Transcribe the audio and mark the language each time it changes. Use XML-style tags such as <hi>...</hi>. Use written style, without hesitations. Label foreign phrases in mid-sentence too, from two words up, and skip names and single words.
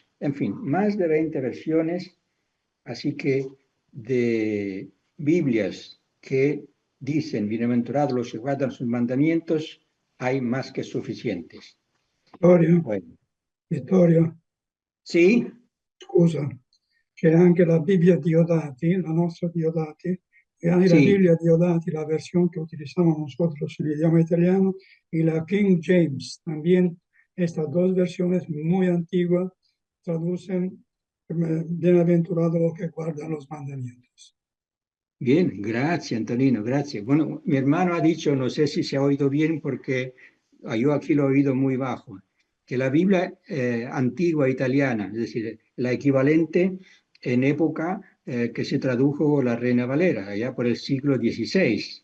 <es>En fin, más de 20 versiones, así que de Biblias que dicen, bienaventurados los que guardan sus mandamientos, hay más que suficientes. Vittorio, Bueno, Vittorio, sí,</es> <it>scusa, c'è anche la Bibbia Diodati, la nostra Diodati, e anche la</it> <es>sí, Biblia Diodati, la versión que utilizamos nosotros en el idioma italiano, y la King James. También estas dos versiones muy antiguas traducen bienaventurados los que guardan los mandamientos. bien, gracias, Antonino, gracias. Bueno, mi hermano ha dicho, no sé si se ha oído bien porque yo aquí lo he oído muy bajo, que la Biblia antigua italiana, es decir, la equivalente en época que se tradujo la Reina Valera, allá por el siglo XVI.</es>